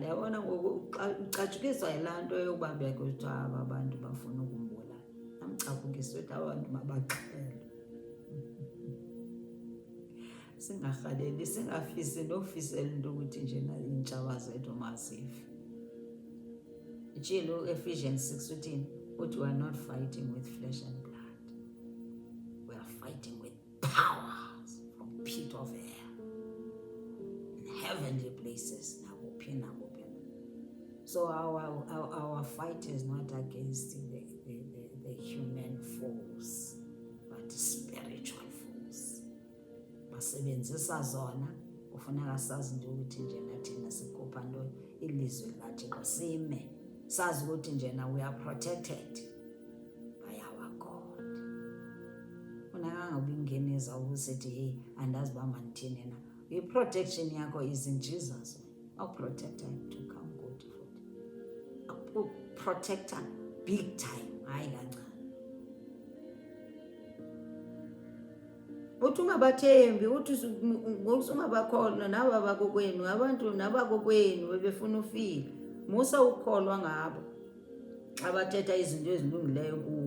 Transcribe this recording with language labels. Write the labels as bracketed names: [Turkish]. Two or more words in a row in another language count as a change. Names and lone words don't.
[Xhosa] Yabona ngoku ucatshukiswa yilaa nto yokuba bekuthiwa aba bantu bafuna ukumbulala. Namcapukisa ukuthi abantu mabaxhelwe. Singarhaleli, singafisi nofisela into ukuthi njena iintshaba zethu mazife. Itshilo Ephesians 6 uthini? [English] Uthi we are not fighting with flesh and blood, we are fighting with powers from pit of hell in heavenly places. So our fight is not against the human force, but spiritual force. [Xhosa] Basebenzisa zona, kufuneka sazi into ukuthi njena thina sikhupha nto ilizwi likaThixo, sime sazi ukuthi njena [English] we are protected by our God. [Xhosa] Funeka ngabe ingeneza ukusithi hey andazi uba mandithini na. [English] I-protection yakho is in Jesus. I'll protect her to come good futhi. I'll protect her big time, [Xhosa] hayi kancane. Uthi ungabathembi, uthi ungabakholwa naba bakokwenu, abantu nabakokwenu bebefuna ufile. Musa ukholwa ngabo abathetha izinto ezilungileyo kuwo.